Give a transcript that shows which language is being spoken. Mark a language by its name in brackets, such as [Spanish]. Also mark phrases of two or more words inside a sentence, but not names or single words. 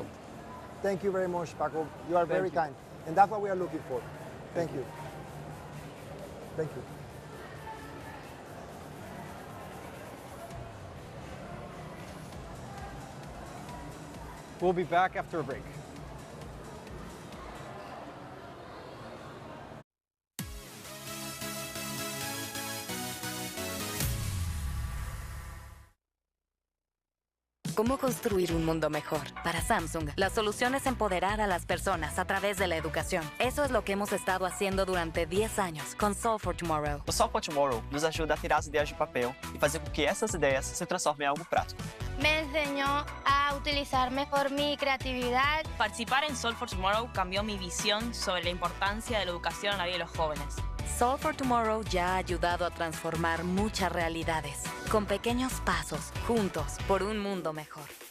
[English] Thank you very much, Paco. You are very kind. And that's what we are looking for. Thank you. Thank you. We'll be back after a break. [Spanish] ¿Cómo construir un mundo mejor? Para Samsung, la solución es empoderar a las personas a través de la educação. Eso es lo que hemos estado haciendo durante 10 años con Solve for Tomorrow. [Portuguese] O Solve for Tomorrow nos ajuda a tirar as ideias do papel e fazer com que essas ideias se transformem em algo prático. [Spanish] Me enseñó a utilizar mejor mi creatividad. Participar en Solve for Tomorrow cambió mi visión sobre la importancia de la educación en la vida de los jóvenes. Solve for Tomorrow ya ha ayudado a transformar muchas realidades, con pequeños pasos, juntos, por un mundo mejor.